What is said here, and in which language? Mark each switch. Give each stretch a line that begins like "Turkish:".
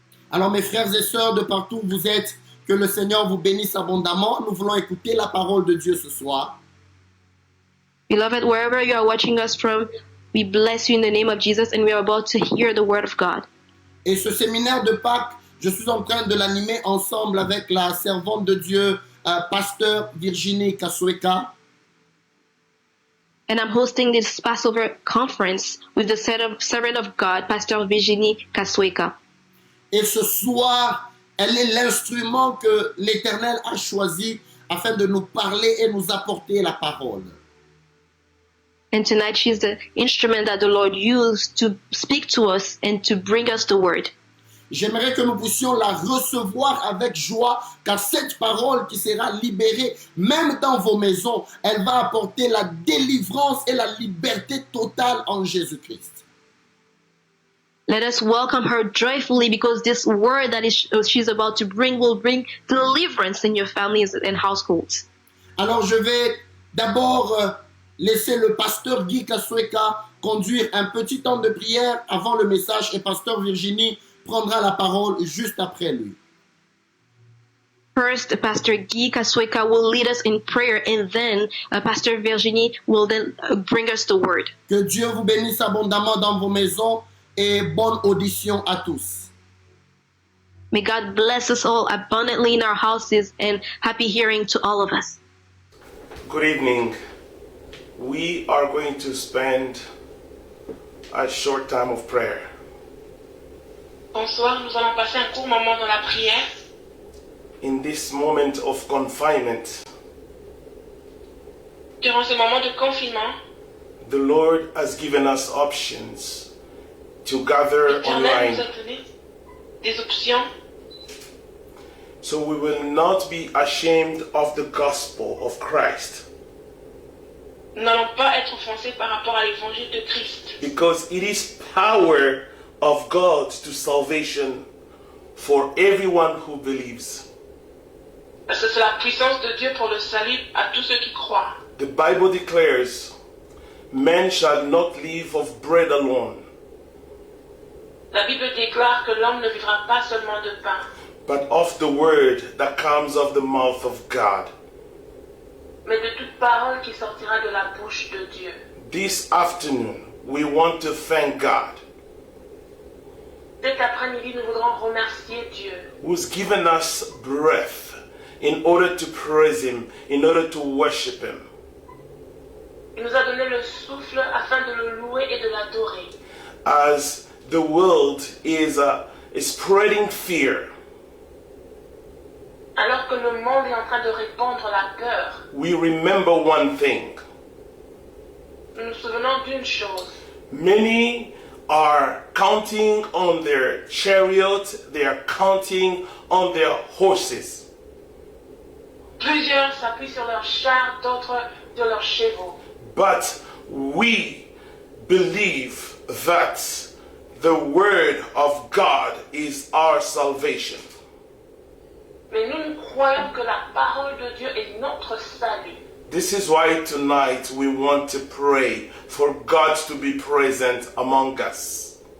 French: Alors mes frères et sœurs de partout où vous êtes, que le Seigneur vous bénisse abondamment. Nous voulons écouter la parole de Dieu ce soir.
English: Beloved, wherever you are watching us from, we bless you in the name of Jesus, and we are about to hear the word of God.
French: Et ce séminaire de Pâques, je suis en train de l'animer ensemble avec la servante de Dieu, pasteur Virginie Kasweka.
English: And I'm hosting this Passover conference with the servant of God, Pastor Virginie Kasweka.
French: Et ce soir, elle est l'instrument que l'Éternel a choisi afin de nous parler et nous apporter la parole.
English: And tonight she's the instrument that the Lord used to speak to us and to bring us the word.
French: J'aimerais que nous puissions la recevoir avec joie, car cette parole qui sera libérée, même dans vos maisons, elle va apporter la délivrance et la liberté totale en Jésus-Christ.
English: Let us welcome her joyfully, because this word that she's about to bring will bring deliverance in your families and households.
French: Alors je vais d'abord laisser le pasteur Guy Kasweka conduire un petit temps de prière avant le message, et pasteur Virginie prendra la parole juste après lui.
English: First, Pastor Guy Kasweka will lead us in prayer, and then Pastor Virginie will then bring us the word.
French: Que Dieu vous bénisse abondamment dans vos maisons et bonne audition à tous.
English: May God bless us all abundantly in our houses, and happy hearing to all of us. Good evening. We are going to spend a short time of prayer.
French: Bonsoir, nous allons passer un court moment dans la prière.
English: In this moment of confinement,
French: Durant ce moment de confinement,
English: the Lord has given us options to gather
French: l'Éternel nous
English: online.
French: a donné des options.
English: So we will not be ashamed of the gospel of Christ,
French: Nous n'allons pas être offensés par rapport à l'évangile de Christ.
English: because it is power of God to salvation for everyone who believes.
French: Parce que c'est la puissance de Dieu pour le salut à tous ceux qui croient.
English: The Bible declares, "Man shall not live of bread alone,
French: La Bible déclare que l'homme ne vivra pas seulement de pain,
English: but of the word that comes of the mouth of God."
French: mais de toute parole qui sortira de la bouche de Dieu.
English: This afternoon, we want to thank God,
French: Cet après-midi, nous voudrons remercier Dieu
English: who's given us breath in order to praise Him, in order to worship Him.
French: Il nous a donné le souffle afin de le louer et de l'adorer.
English: As the world is spreading fear,
French: Alors que le monde est en train de répandre la peur,
English: we remember one thing.
French: nous nous souvenons d'une chose.
English: Many are counting on their chariots, they are counting on their horses.
French: Plusieurs s'appuient sur leurs chars, d'autres sur leurs chevaux.
English: But we believe that the word of God is our salvation.
French: Mais nous croyons que la parole de Dieu est notre salut.
English: This is why tonight we want to pray for God to be present among us.